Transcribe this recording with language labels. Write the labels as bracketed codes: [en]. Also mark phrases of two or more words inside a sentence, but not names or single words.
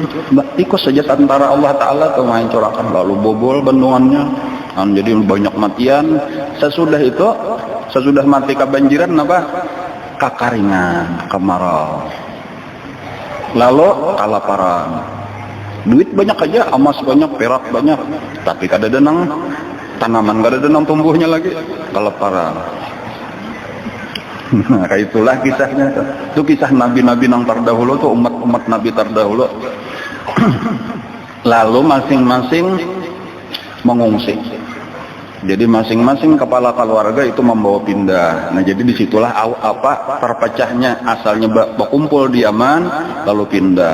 [id] Tikus saja antara Allah Ta'ala itu menghancurkan. Lalu bobol bendungannya. Jadi banyak matian. Sesudah mati kebanjiran apa? Kekeringan, kemarau. Lalu kelaparan. Duit banyak aja, emas banyak, [bjn] perak banyak, tapi kada ada nang tanaman, kada ada nang tumbuhnya lagi. [id] Kelaparan. Nah, itulah kisahnya. Itu kisah nabi-nabi nang terdahulu tuh, umat-umat nabi terdahulu. Lalu masing-masing mengungsi. Jadi masing-masing kepala keluarga itu membawa pindah. Nah jadi disitulah terpecahnya, asalnya berkumpul di Yaman lalu pindah.